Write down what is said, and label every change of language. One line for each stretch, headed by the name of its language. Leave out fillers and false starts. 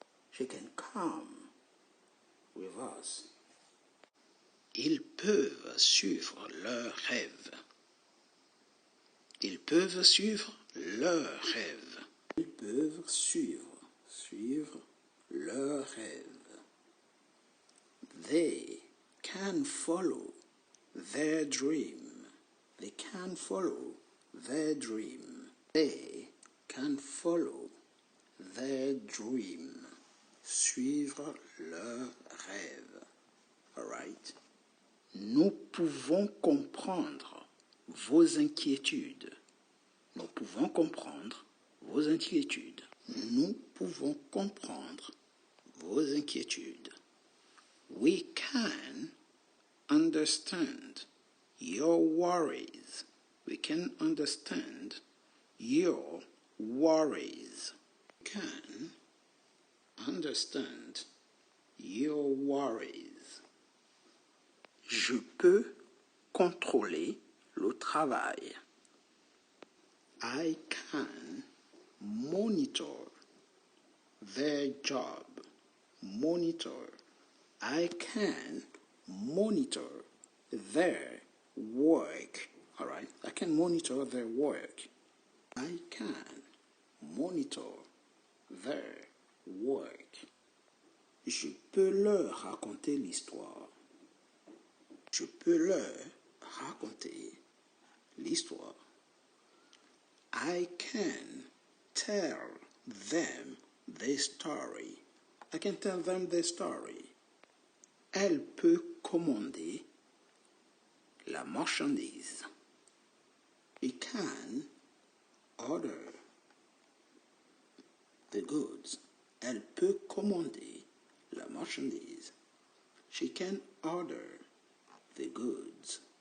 English: She can come with us.
French: Ils peuvent suivre leurs rêves. Ils peuvent suivre leurs rêves. Ils peuvent suivre leurs rêves.
English: They can follow their dream. They can follow their dream. They can follow their dream.
French: Suivre leur rêve.
English: All right?
French: Nous pouvons comprendre vos inquiétudes. Nous pouvons comprendre vos inquiétudes. Nous pouvons comprendre vos inquiétudes.
English: We can understand your worries. We can understand your worries. We can understand your worries.
French: Je peux contrôler le travail.
English: I can monitor their job. Monitor. I can monitor their work. All right. I can monitor their work. I can monitor their work.
French: Je peux leur raconter l'histoire. Je peux leur raconter l'histoire.
English: I can tell them the story. I can tell them the story.
French: Elle peut commander la marchandise.
English: He can order the goods.
French: Elle peut commander la marchandise.
English: She can order the goods.